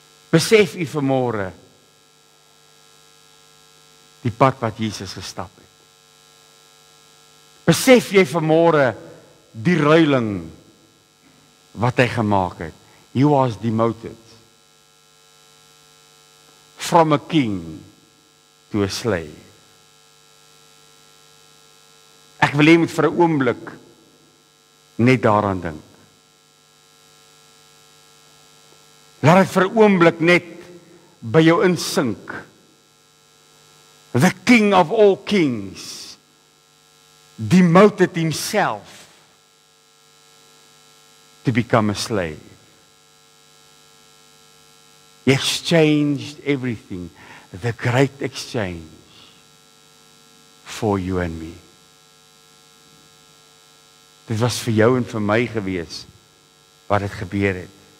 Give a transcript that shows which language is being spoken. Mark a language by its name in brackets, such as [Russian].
[Afrikaans] Besef u vanmôre die pad wat Jesus gestap het. Besef jy vanmôre die ruiling wat hy gemaak het. [English] He was demoted from a king to a slave. [Afrikaans] Ek wil hê jy moet vir 'n oomblik net daaraan dink. Laat dit vir 'n oomblik net by jou insink. [English] The King of all kings demoted himself to become a slave. He exchanged everything, the great exchange for you and me. [Afrikaans] Dit was vir jou en vir my gewees wat dit gebeur het.